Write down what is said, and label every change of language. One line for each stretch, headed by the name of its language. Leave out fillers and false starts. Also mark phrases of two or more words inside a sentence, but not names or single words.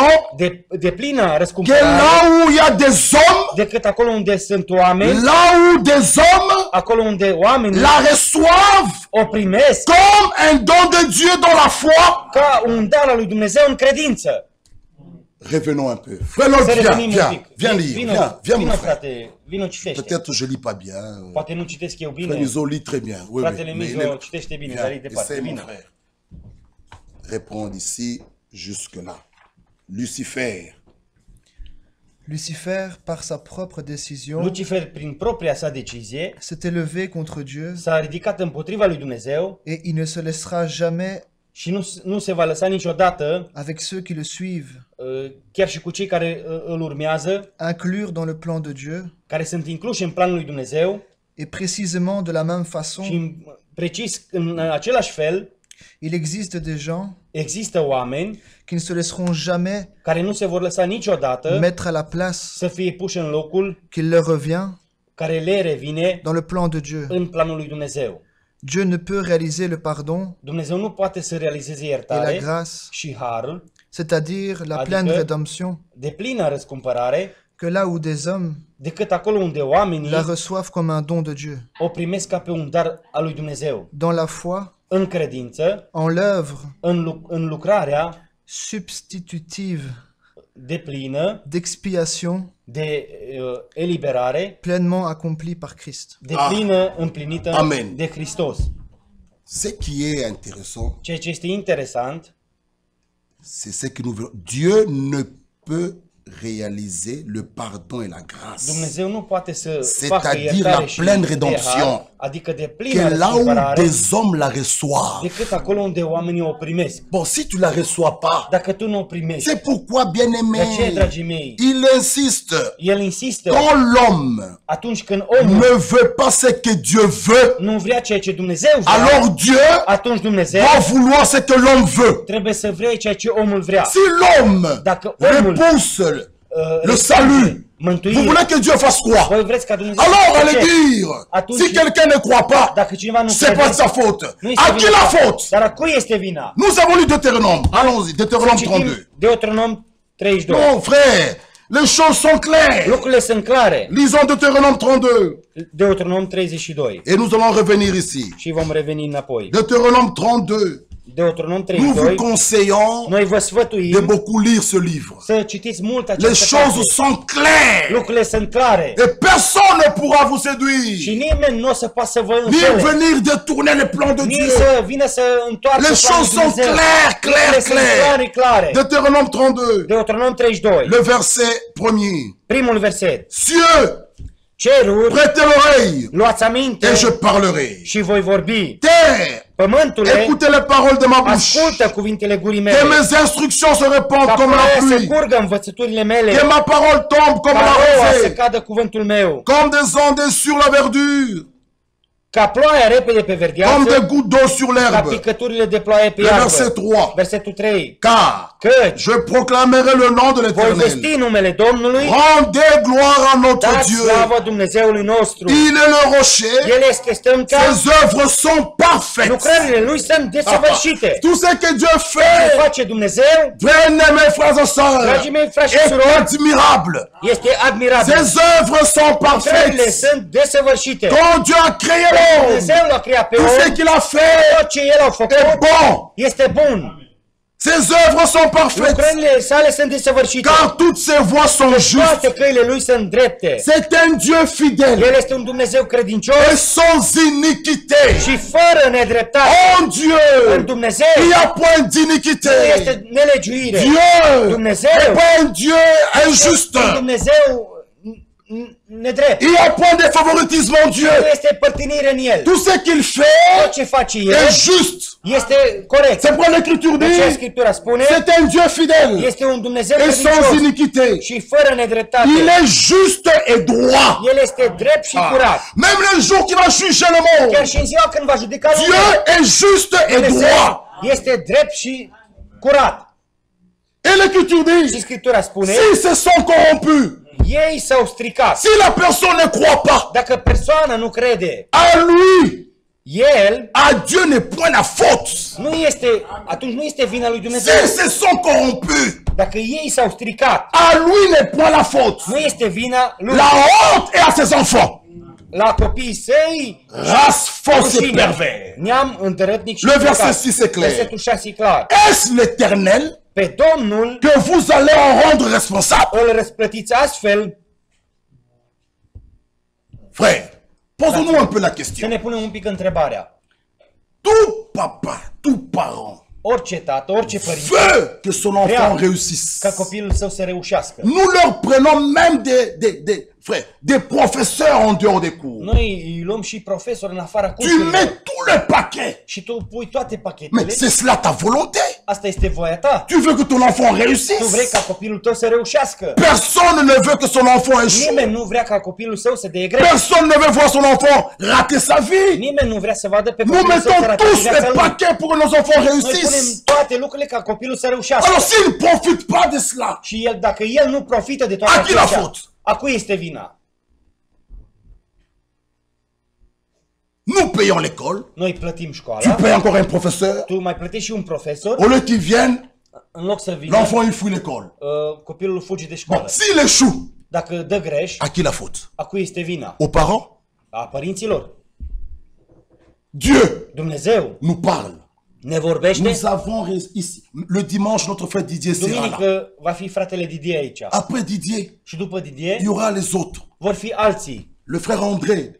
Romanian: de plină
French: que
Romanian: răscumpărare,
French: là où il y a des hommes,
Romanian: decât acolo unde sunt oameni,
French: là où des hommes
Romanian: acolo unde oamenii
French: la reçoivent
Romanian: o primesc
French: comme un don de Dieu dans la foi.
Romanian: ca un dar al lui Dumnezeu în credință.
French: Revenons un peu. Frère Lord,
Romanian: Să
French: viens,
Romanian: revenim un
French: viens,
Romanian: pic.
French: viens lire, viens mon
Romanian: Vino,
French: frère.
Romanian: frate, vino citește.
French: Peut-être je lis pas bien.
Romanian: Poate nu citesc eu
French: Frère
Romanian: bine.
French: Mizo lit très bien. Oui,
Romanian: Fratele
French: mais
Romanian: Mizo citește bine, dar e
French: viens,
Romanian: departe.
French: essaie mon
Romanian: Vino.
French: frère. Répondre ici jusque-là. Lucifer, Lucifer, par sa propre décision,
Romanian: Lucifer, prin propria sa decizie,
French: s'est élevé contre Dieu
Romanian: s-a ridicat împotriva lui Dumnezeu
French: et il ne se laissera jamais
Romanian: și nu se va lăsa niciodată,
French: avec ceux qui le suivent
Romanian: chiar și cu cei care îl urmează,
French: inclure dans le plan de Dieu
Romanian: care sunt incluși în planul lui Dumnezeu
French: et précisément de la même façon,
Romanian: și precis în același fel
French: il existe des gens
Romanian: există oameni
French: qui ne se laisseront jamais
Romanian: care nu se vor lăsa niciodată
French: mettre à la place
Romanian: să fie puși în locul
French: qui leur revient
Romanian: care le revine
French: dans le plan de Dieu.
Romanian: în planul lui Dumnezeu.
French: Dieu ne peut réaliser le pardon
Romanian: Dumnezeu nu poate să realizeze
French: et la
Romanian: iertare
French: grâce,
Romanian: și harul,
French: c'est-à-dire la
Romanian: Adică-
French: pleine rédemption,
Romanian: de plină răscumpărare,
French: que là où des hommes
Romanian: decât acolo unde oamenii
French: la reçoivent comme un don de Dieu.
Romanian: o primesc ca pe un dar al lui Dumnezeu.
French: Dans la foi,
Romanian: În credință,
French: en l'œuvre
Romanian: în lucrarea
French: substitutive
Romanian: de plină,
French: d'expiation
Romanian: de eliberare,
French: pleinement accomplie par Christ.
Romanian: de plină împlinită Amen. de Hristos.
French: ce qui est intéressant,
Romanian: Ceea ce este interesant,
French: c'est ce que nous voulons. Dieu ne peut réaliser le pardon et la grâce.
Romanian: Dumnezeu nu poate să
French: C'est-à-dire
Romanian: facă
French: la
Romanian: iertare și
French: pleine
Romanian: de
French: rédemption.
Romanian: har, adică de plină
French: Que là où
Romanian: răscumpărare,
French: des hommes la reçoivent.
Romanian: decât acolo unde oamenii o primesc.
French: Bon, si tu la reçois pas,
Romanian: Dacă tu nu o primești,
French: c'est pourquoi,
Romanian: de aceea,
French: bien-aimé,
Romanian: dragii mei,
French: il insiste.
Romanian: el insistă,
French: Quand l'homme
Romanian: atunci când omul
French: ne veut pas ce que Dieu veut,
Romanian: nu vrea ceea ce Dumnezeu vrea,
French: alors Dieu
Romanian: atunci Dumnezeu
French: va vouloir ce que l'homme veut.
Romanian: trebuie să vrei ceea ce omul vrea.
French: Si l'homme
Romanian: Dacă omul
French: repousse le
Romanian: respinge
French: salut, vous
Romanian: mântuirea,
French: voulez que Dieu fasse quoi?
Romanian: voi vreți ca Dumnezeu
French: Alors,
Romanian: să
French: allez
Romanian: facă ce?
French: dire,
Romanian: Atunci-
French: si quelqu'un ne croit pas,
Romanian: Dacă cineva nu
French: c'est pas de sa faute.
Romanian: nu este
French: À qui
Romanian: vina
French: la
Romanian: ta.
French: faute?
Romanian: Dar a cui este vina?
French: Nous avons lu Deutéronome. Allons-y, Deutéronome 32.
Romanian: Citim Deuteronom 32.
French: Non, frère, les choses sont claires.
Romanian: Lucrurile sunt clare.
French: Lisons Deutéronome 32.
Romanian: Deuteronom 32.
French: Et nous allons revenir ici.
Romanian: Și vom reveni înapoi.
French: Deutéronome 32.
Romanian: Deuteronom
French: Nous vous
Romanian: 3:2,
French: conseillons
Romanian: noi vă
French: de
Romanian: sfătuim
French: beaucoup lire ce livre.
Romanian: să citiți mult
French: Les
Romanian: această
French: choses
Romanian: carte.
French: sont claires.
Romanian: Lucrurile sunt clare.
French: Et personne ne pourra vous
Romanian: Și
French: séduire.
Romanian: nimeni nu o să poată să vă
French: Ni
Romanian: înșele.
French: venir détourner les plans de
Romanian: Nici
French: Dieu.
Romanian: să vină să întoarcă
French: Les
Romanian: planul
French: choses sont
Romanian: Dumnezeu.
French: claires, claires,
Romanian: Lucrurile sunt
French: claires.
Romanian: clare.
French: Deutéronome 32,
Romanian: Deuteronom 32,
French: le verset premier.
Romanian: primul verset.
French: Cieux,
Romanian: Ceruri,
French: prêtez l'oreille
Romanian: luați aminte
French: et je parlerai.
Romanian: și voi vorbi.
French: Terre,
Romanian: Pământule,
French: écoutez les paroles de ma bouche.
Romanian: ascultă cuvintele gurii
French: Que
Romanian: mele.
French: mes instructions se répandent
Romanian: Ca
French: comme la
Romanian: ploaia să
French: pluie.
Romanian: curgă învățăturile mele.
French: Que ma parole tombe comme
Romanian: Ca
French: la
Romanian: roa să
French: rosée.
Romanian: cadă cuvântul meu.
French: Comme des ondes sur la verdure.
Romanian: Ca ploaia repede pe
French: Comme des
Romanian: verdeață.
French: gouttes d'eau sur
Romanian: Ca
French: l'herbe.
Romanian: picăturile de ploaie pe
French: Le
Romanian: iarbă.
French: verset 3.
Romanian: Versetul 3.
French: Car
Romanian: Căci
French: je proclamerai le nom de
Romanian: voi
French: l'Éternel.
Romanian: vesti numele Domnului.
French: Rendez gloire à notre
Romanian: Dați
French: Dieu.
Romanian: slavă Dumnezeului nostru.
French: Il est le rocher.
Romanian: El este stânca.
French: Ses œuvres sont parfaites.
Romanian: Lucrările lui sunt desăvârșite.
French: Tout ce que Dieu
Romanian: Ce
French: fait,
Romanian: face Dumnezeu,
French: bien mes frères et sœurs,
Romanian: dragii mei frați și
French: est
Romanian: surori,
French: admirable.
Romanian: este admirabil.
French: Ses œuvres sont
Romanian: Lucrările
French: parfaites.
Romanian: sunt desăvârșite.
French: Quand Dieu a créé l'homme,
Romanian: Dumnezeu l-a creat pe
French: tout ce
Romanian: om.
French: qu'il a fait
Romanian: Tot ce El a
French: est
Romanian: făcut
French: bon.
Romanian: este bun.
French: Ses œuvres sont parfaites.
Romanian: Lucrările sale sunt desăvârșite.
French: Car toutes ses voies sont justes.
Romanian: Toate căile lui sunt drepte.
French: C'est un Dieu fidèle
Romanian: El este un Dumnezeu credincios
French: et sans iniquité.
Romanian: și fără nedreptate.
French: En
Romanian: În
French: Dieu,
Romanian: Dumnezeu
French: il n'y a point
Romanian: nu
French: d'iniquité.
Romanian: este nelegiuire.
French: Dieu
Romanian: Dumnezeu
French: n'est pas un Dieu injuste.
Romanian: un Dumnezeu nedrept.
French: Il n'y a point de favoritisme en Dieu.
Romanian: Nu este părtinire în El.
French: Tout ce qu'il
Romanian: Tot
French: fait
Romanian: ce face El
French: est juste.
Romanian: este corect.
French: C'est pourquoi l'Écriture
Romanian: De ce
French: dit,
Romanian: Scriptura spune?
French: c'est un Dieu fidèle
Romanian: Este un Dumnezeu
French: et sans
Romanian: credincios
French: iniquité.
Romanian: și fără nedreptate.
French: Il est juste et droit.
Romanian: El este drept și curat.
French: Même le jour qu'il va juger le
Romanian: Chiar
French: monde,
Romanian: și în ziua când va judeca
French: Dieu
Romanian: lumea,
French: est juste et
Romanian: Dumnezeu
French: droit.
Romanian: este drept și curat.
French: Et l'Écriture
Romanian: Și
French: dit,
Romanian: Scriptura spune,
French: s'ils se sont corrompus,
Romanian: ei s-au stricat.
French: si la personne ne croit pas
Romanian: Dacă persoana nu crede,
French: à lui,
Romanian: el
French: à Dieu n'est point la faute.
Romanian: nu este, atunci nu este vina lui Dumnezeu.
French: S'ils se sont corrompus,
Romanian: Dacă ei s-au stricat,
French: à lui n'est point la faute.
Romanian: nu este vina lui.
French: La honte est à ses enfants.
Romanian: La copiii săi,
French: Race fausse et
Romanian: rușine.
French: pervers.
Romanian: Neam îndărătnic și
French: Le verset
Romanian: păcat.
French: 6 est clair.
Romanian: Versetul 6 e clar.
French: Est-ce l'Éternel
Romanian: Pe Domnul
French: que vous allez en rendre responsable?
Romanian: îl răsplătiți astfel.
French: Frère, posons-nous un peu la
Romanian: Să
French: question.
Romanian: ne punem un pic întrebarea.
French: Tout papa, tout parent
Romanian: Orice tată, orice părinte,
French: veut que son enfant
Romanian: Real.
French: réussisse.
Romanian: ca copilul său să reușească.
French: Nous leur prenons même frère, des professeurs en dehors des cours.
Romanian: Noi îi luăm și profesori în afara
French: Tu
Romanian: cursurilor.
French: mets tout le paquet.
Romanian: Și tu pui toate
French: Mais
Romanian: pachetele.
French: c'est cela ta volonté.
Romanian: Asta este voia ta.
French: Tu veux que ton enfant
Romanian: Tu vrei
French: réussisse.
Romanian: ca copilul tău să reușească.
French: Personne ne veut que son enfant échoue.
Romanian: Nimeni nu vrea ca copilul său să dea greș.
French: Personne ne veut voir son enfant rater sa vie.
Romanian: Nimeni nu vrea să vadă pe
French: Nous
Romanian: copilul său să
French: mettons
Romanian: rate
French: tous
Romanian: viața
French: les
Romanian: lui.
French: paquets pour que nos enfants
Romanian: Noi punem
French: réussissent.
Romanian: toate lucrurile ca copilul să reușească.
French: Alors s'il ne profite pas de cela,
Romanian: Și el, dacă el nu profită de toate
French: A qui la
Romanian: acestea,
French: faute?
Romanian: a cui este vina?
French: nous payons l'école,
Romanian: Noi plătim
French: tu
Romanian: școala,
French: payes encore un professeur,
Romanian: tu mai plătești și un profesor,
French: au lieu qu'il vienne,
Romanian: în loc să vină,
French: l'enfant il fuit l'école.
Romanian: copilul fuge de
French: Bon,
Romanian: școală.
French: s'il échoue,
Romanian: Dacă dă greș,
French: à qui la faute?
Romanian: a cui este vina?
French: Aux parents?
Romanian: A părinților.
French: Dieu
Romanian: Dumnezeu
French: nous parle.
Romanian: ne vorbește.
French: Nous avons ici, le dimanche, notre frère Didier sera là.
Romanian: Duminică va fi fratele Didier aici.
French: Après Didier,
Romanian: Și după Didier
French: il y aura les autres.
Romanian: vor fi alții.
French: Le frère André de